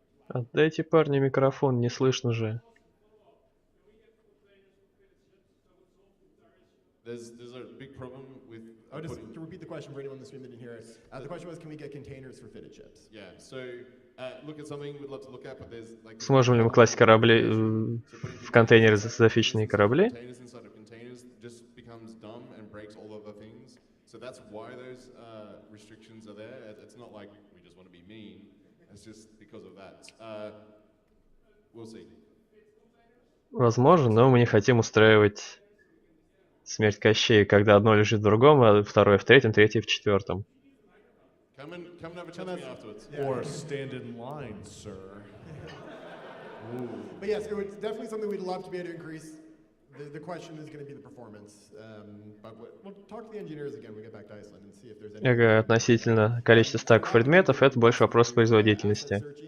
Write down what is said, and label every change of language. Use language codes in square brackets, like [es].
[ru] Отдайте парню микрофон, не слышно же. [en] There's a big problem with Just to repeat the question for anyone in the stream that didn't hear it. The question was, can we get containers for fitted ships? Yeah, so look at something we'd love to look at, but there's like [ru] Сможем ли мы класть корабли в контейнеры зафиченные корабли? [en] Containers inside of containers just becomes dumb and breaks all other things. So that's why those restrictions are there. It's not like we just want to be mean. It's just because of that. We'll see. [ru] Возможно, но мы не хотим устраивать смерть Кощея, когда одно лежит в другом, а второе в третьем, третье в четвертом. [en] Come and have a chat with me afterwards. Or stand in line, sir. But yes, it's definitely something we'd love to be able to increase. The question is going to be the performance. But we'll talk to the engineers again when we get back to Iceland and see if there's any. [ru] Относительно количества стаков предметов, это больше вопрос производительности.